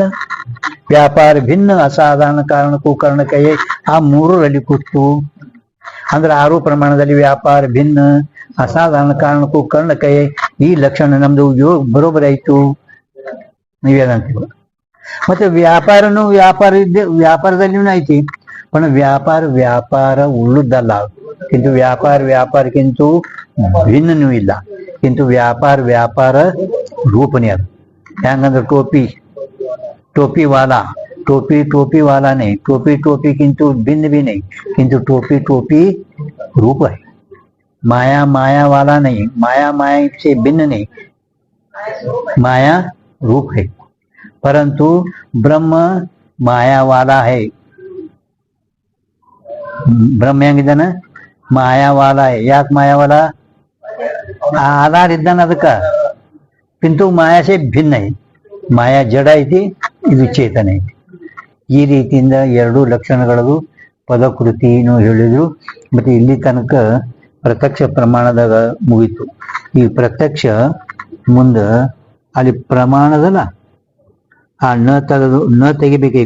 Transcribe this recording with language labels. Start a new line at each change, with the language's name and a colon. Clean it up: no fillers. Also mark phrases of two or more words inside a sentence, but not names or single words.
Kannada: ವ್ಯಾಪಾರ ಭಿನ್ನ ಅಸಾಧಾರಣ ಕಾರಣಕ್ಕೂ ಕಾರಣಕಯೇ ಆ ಮೂರರಲ್ಲಿ ಕೂತು ಅಂದ್ರೆ ಆರು ಪ್ರಮಾಣದಲ್ಲಿ ವ್ಯಾಪಾರ ಭಿನ್ನ ಅಸಾಧಾರಣ ಕಾರಣಕ್ಕೂ ಕಾರಣಕಯೇ ಈ ಲಕ್ಷಣ ನಮ್ದು ಬರೋಬರಿ ಆಯ್ತು ನೀವೇನಂತೀವ. ಮತ್ತೆ ವ್ಯಾಪಾರನು ವ್ಯಾಪಾರದಲ್ಲಿಯೂ ಐತಿ. पण ವ್ಯಾಪಾರ ಉಳ್ಳುದಲ್ಲ. किंतु ವ್ಯಾಪಾರಕ್ಕಿಂತ ಭಿನ್ನನೂ ಇಲ್ಲ. किंतु ವ್ಯಾಪಾರ ರೂಪನೇ ಅದು.
Hindi: ಹೆಂಗಂದ್ರೆ टोपी वाला नहीं, टोपी किंतु भिन्न भी नहीं, किंतु टोपी रूप है. माया वाला नहीं, माया से भिन्न नहीं, माया रूप है. परंतु ब्रह्म माया वाला है. ब्रह्म ಹೆಂಗಿದ್ದಾನ माया वाला है.
Kannada: ಯಾಕೆ
Hindi: माया वाला आधार
Kannada: ಇದ್ದಾನ ಅದಕ್ಕ.
Hindi: किंतु माया से भिन्न है.
Kannada: ಮಾಯಾ ಜಡ ಐತಿ, ಇದು ಚೇತನ ಐತಿ. ಈ ರೀತಿಯಿಂದ ಎರಡು ಲಕ್ಷಣಗಳದು ಪದಕೃತಿನೂ ಹೇಳಿದ್ರು. ಮತ್ತೆ ಇಲ್ಲಿ ತನಕ ಪ್ರತ್ಯಕ್ಷ ಪ್ರಮಾಣದಾಗ ಮುಗಿತು. ಈ ಪ್ರತ್ಯಕ್ಷ ಮುಂದ ಅಲ್ಲಿ ಪ್ರಮಾಣದಲ್ಲ ಆ ನ ತೆಗಿಬೇಕು.